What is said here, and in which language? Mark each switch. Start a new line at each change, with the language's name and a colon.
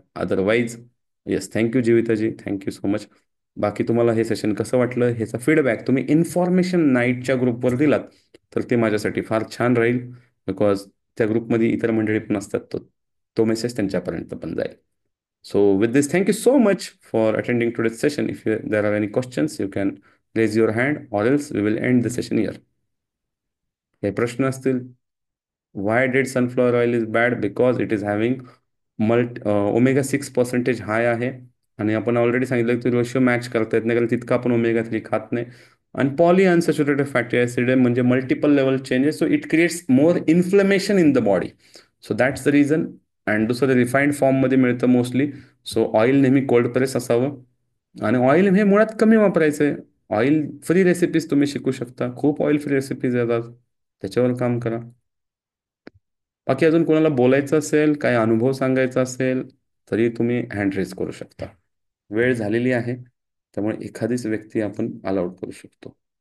Marathi: Otherwise yes, thank you जीविताजी,
English: Thank you so much.
Marathi: बाकी तुम्हाला हे सेशन कसं वाटलं, ह्याचा फीडबॅक तुम्ही इन्फॉर्मेशन नाईटच्या ग्रुपवर दिलात तर ते माझ्यासाठी फार छान राहील. बिकॉज त्या ग्रुपमध्ये इतर मंडळी पण असतात, तो मेसेज त्यांच्यापर्यंत पण जाईल.
English: So with this, thank you so much for attending today's session. If there are any questions, you can raise your hand, or else we will end the session here.
Marathi: काही प्रश्न असतील?
English: Why did sunflower oil is bad? Because it is having omega 6
Marathi: percentage हाय आहे. आणि आपण already सांगितलं की ratio match करता येत नाही, कारण तितका आपण ओमेगा 3 खात नाही. आणि पॉली अनसॅच्युरेटेड फॅटी ऍसिड आहे, म्हणजे multiple level changes.
English: So it creates more inflammation in the body. So that's the reason.
Marathi: And दुसरं रिफाईंड फॉर्ममध्ये मिळतं मोस्टली. सो ऑइल नेहमी कोल्ड प्रेस असावं. आणि ऑइल हे मुळात कमी वापरायचं आहे. ऑइल फ्री रेसिपीज तुम्ही शिकू शकता, खूप ऑइल फ्री रेसिपीज येतात, त्याच्यावर काम करा. बाकी अजून कोणाला बोलायचं असेल, काय अनुभव सांगायचा असेल, तरी तुम्ही हँड रेज करू शकता. वेळ झालेली आहे, त्यामुळे एखादीच व्यक्ती आपण अलाउड करू शकतो.